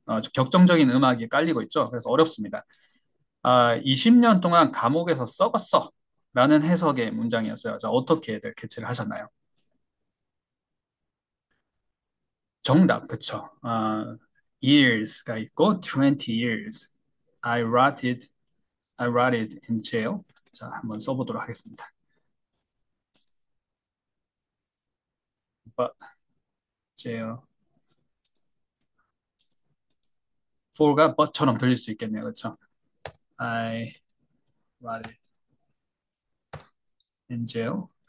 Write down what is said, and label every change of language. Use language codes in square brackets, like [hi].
[ko] 좀 격정적인 음악이 깔리고 있죠. 그래서 어렵습니다. 20년 동안 감옥에서 썩었어. 라는 해석의 문장이었어요. 자, 어떻게들 캐치를 하셨나요? 정답, 그쵸. [en] years가 있고, 20 years. I rotted, I rotted in jail. [ko] 자, 한번 써보도록 하겠습니다. [en] But jail. [ko] for가 but처럼 들릴 수 있겠네요. [en] 그쵸? I rotted in jail.